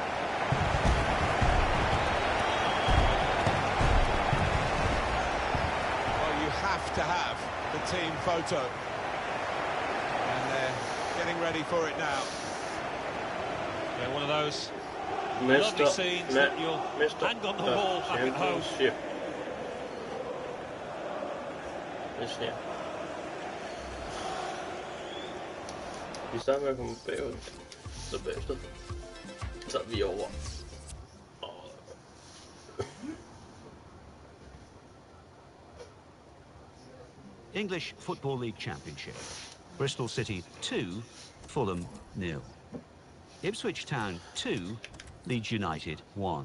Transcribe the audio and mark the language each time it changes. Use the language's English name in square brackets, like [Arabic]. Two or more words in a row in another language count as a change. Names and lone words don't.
[English] Well, you have to have the team photo. And they're getting ready for it now. Yeah, one of those lovely scenes that you'll hang on the wall back at home. This her. [Danish] Vi starter med at komme bagud, så bagefter tager vi over. [English] English Football League Championship. Bristol City 2, Fulham 0. Ipswich Town 2, Leeds United 1.